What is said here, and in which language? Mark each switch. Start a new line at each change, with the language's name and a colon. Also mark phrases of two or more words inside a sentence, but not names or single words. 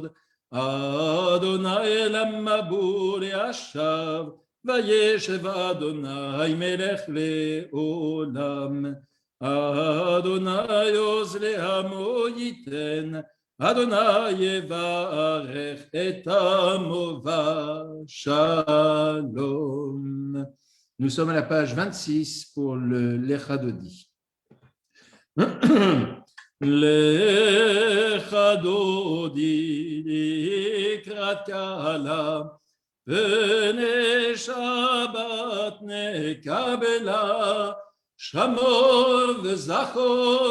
Hebrew: אדוני למבול ישב, וישב אדוני מלך לעולם. אדוני עוז לעמו ייתן, אדוני יברך את עמו ושלום.
French: Nous sommes à la page 26 pour le Lecha Dodi.
Hebrew: לך דודי לקראת קהלה, פני שבת נקבלה, שמור וזכור